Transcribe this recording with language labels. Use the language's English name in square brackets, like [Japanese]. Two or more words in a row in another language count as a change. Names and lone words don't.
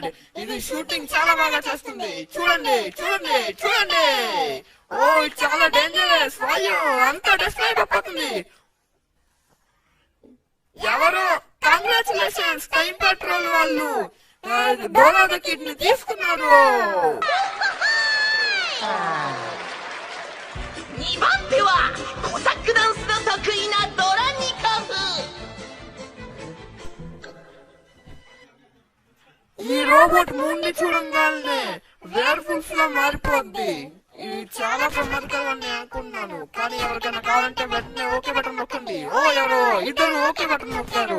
[Telugu] ఇది షూటింగ్ చాలా బాగా చేస్తుంది. చూడండి చూడండి చూడండి. ఓ, ఇది చాలా డేంజరస్. అయ్యో, అంతా డిస్ట్రాక్ట్ అయిపోతుంది. ఎవరు? కంగ్రాచులేషన్స్, [English] time patrol [Telugu] వాళ్ళు డోరా ద కిడ్ ని తీసుకున్నారు. [Japanese] 2 番手はコサックダンスの得意なドラニコフ。 [Telugu] ఈ రోబోట్ మూడ్ని చూడంగానే వేర్ఫుల్స్ లో మారిపోద్ది. ఇది చాలా ప్రమాదకరంగా నేను అనుకున్నాను, కానీ ఎవరికైనా కావాలంటే వెంటనే [English] OK button [Telugu] నొక్కండి. ఓ, ఎవరో ఇద్దరు [English] OK button [Telugu] నొక్కారు.